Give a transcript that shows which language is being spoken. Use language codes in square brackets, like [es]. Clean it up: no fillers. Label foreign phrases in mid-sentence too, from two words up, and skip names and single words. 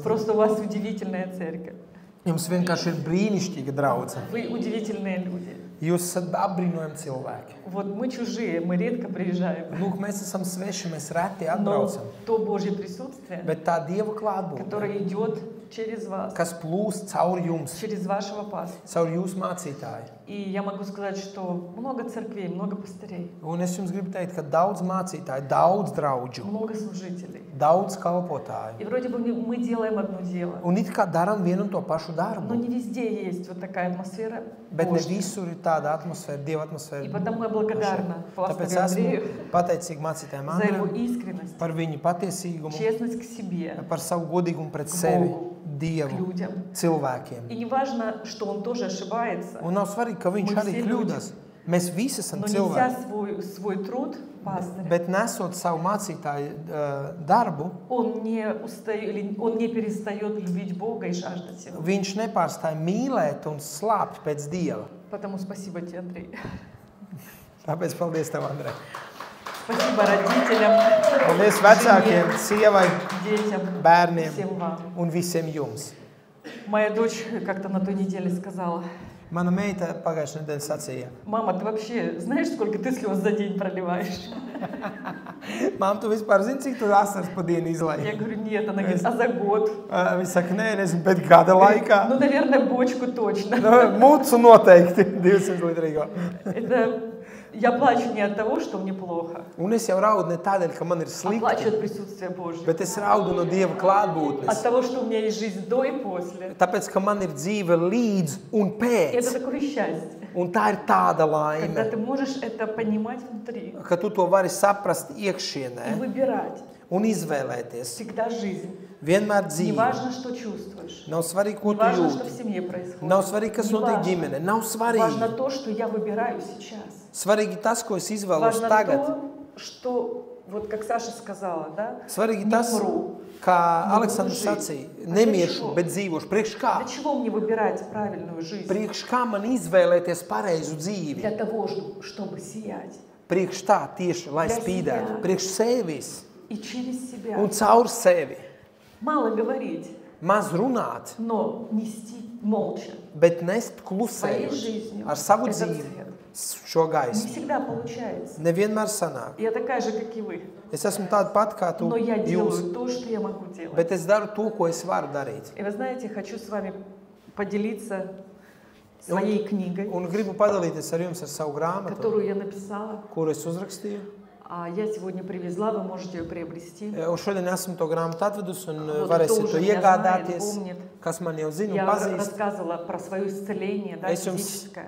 [ru] Просто у вас удивительная церковь. [lv] Jums vienkārši ir brīnišķīga draudze. [ru] Вы удивительные люди. [lv] Jūs esat apbrīnojami cilvēki. [ru] Вот мы чужие, мы редко приезжаем. [lv] Lūk, mēs esam sveši, mēs reti [ru] Но [lv] atbraucam. [ru] то Божье присутствие, [lv] Bet tā Dieva klātbūtne, [ru] которое идет через вас, [lv] kas plūst caur jums, [ru] через вашего пастора. [lv] caur jūsu mācītāju. [ru] И я могу сказать, что много церквей, много пастырей, [lv] Un es jums gribu teikt, ka daudz mācītāju, daudz draudžu, [ru] много служителей. [lv] daudz kalpotāju. [ru] И вроде бы мы делаем одно дело, [lv] Un it kā darām vienu un to pašu [ru] но [lv] darbu. [ru] не везде есть вот такая атмосфера [lv] Bet ne [ru] Божья. [lv] visur ir tāda atmosfēra, Dieva atmosfēra. [ru] И потому я благодарна [lv] Tāpēc [ru] пастору Андрею [lv] esmu pateicīga mācītājiem [ru] за его [lv] Andrejam [ru] искренность, [lv] par viņu patiesīgumu, [ru] честность к себе, [lv] par savu godīgumu pret [ru] к [lv] sevi, [ru] Богу, к [lv] Dievu, [ru] людям. [lv] cilvēkiem. [ru] И не важно, что он тоже ошибается, [lv] Un nav svarīgi, ka viņš [ru] Мы [lv] arī [ru] все [lv] kļūdās. Mēs visi esam [ru] но [lv] cilvēki. [ru] неся свой труд пастыря, [lv] Bet nesot savu mācītāju darbu, [ru] он не перестает любить Бога и жаждать Его. [lv] viņš nepārstāja mīlēt un slāpt pēc Dieva. [ru] Потому спасибо тебе, Андрей. [lv] Tāpēc paldies tev, Andrej. [ru] Спасибо родителям, [lv] Paldies vecākiem, sievai, [ru] детям, [lv] bērniem [ru] всем вам. [lv] un visiem jums. [ru] Моя дочь как-то на той неделе сказала: [lv] Mana meita pagājušajā nedēļā sacīja, [ru] мама, ты вообще знаешь, сколько ты слез за день проливаешь? [lv] Mām, tu vispār zini, cik tu asaras pa dienu [ru] Я [lv] izlaiž? [ru] говорю, нет. Она говорит, а за год? [lv] Viņa saka, nē, nezinu, bet gada laikā. [ru] Ну, наверное, бочку точно. [lv] Mucu noteikti 200 litrīgo. [ru] Это я плачу не от того, что мне плохо, [lv] Un es jau raudu ne tādēļ, ka man ir [ru] а плачу [lv] slikti, [ru] от присутствия Божьего. [lv] bet es raudu no Dieva [ru] От [lv] klātbūtnes. [ru] того, что у меня есть жизнь до и после. [lv] Tāpēc, ka man ir dzīve līdz un [ru] И это [lv] pēc. [ru] такое счастье, [lv] Un tā ir tāda [ru] когда [lv] laime, [ru] ты можешь это понимать внутри [lv] ka tu to vari saprast [ru] и [lv] iekšienē [ru] выбирать [lv] un izvēlēties. [ru] всегда жизнь. [lv] Vienmēr dzīve. [ru] Неважно, что чувствуешь. [lv] Nav svarīgi, ko tu [ru] Неважно, что в [lv] jūti. [ru] семье происходит. [lv] Nav svarīgi, kas notiek [ru] Неважно. [lv] ģimene. Nav [ru] Важно [lv] svarīgi. [ru] то, что я выбираю сейчас. [lv] Svarīgi tas, ko es izvēlos [ru] Важно [lv] tagad. [ru] то, что, вот как Саша сказала, да? [lv] Svarīgi [ru] Не [lv] tas, [ru] умру. [lv] kā [ru] Не [lv] Aleksandrs [ru] буду жить. [lv] sacīja, [ru] А для [lv] nemiršu, [ru] чего? [lv] bet dzīvošu. Priekš kā? [ru] Для чего мне выбирать правильную жизнь? [lv] Priekš kā man izvēlēties pareizu dzīvi? [ru] Для того, чтобы сиять. [lv] Priekš tā tieši, lai [ru] Для [lv] spīdētu. [ru] себя. [lv] Priekš sevis [ru] И через себя. [lv] un caur sevi. [ru] Мало говорить, [lv] Maz runāt, [ru] но нести молча. [lv] bet nest [ru] Своей [lv] klusējot [ru] жизнью [lv] ar savu [ru] этот [lv] dzīvi [ru] цвет. [lv] šo [ru] Не [lv] gaismu. [ru] всегда получается. [lv] Nevienmēr sanāk. [ru] Я такая же, как и вы. [lv] Es esmu tāda pat kā tu, [ru] Но я [lv] jūs, [ru] делаю то, что я могу делать. [lv] bet es daru to, ko es varu darīt. [ru] И вы знаете, хочу с вами поделиться своей книгой, [lv] Un gribu padalīties ar jums ar savu grāmatu, [ru] которую я написала. [lv] kuru es uzrakstīju. [ru] Я сегодня привезла, вы можете ее приобрести. [lv] Un šodien esmu to grāmatu atvedusi un [ru] Вот [lv] varēsiet [ru] кто [lv] to [ru] уже меня [lv] iegādāties, [ru] знает, помнит. [lv] kas man jau zina un [ru] Я [lv] pazīst. [ru] рассказывала про свое исцеление, да, [lv] Es jums [ru] физическое.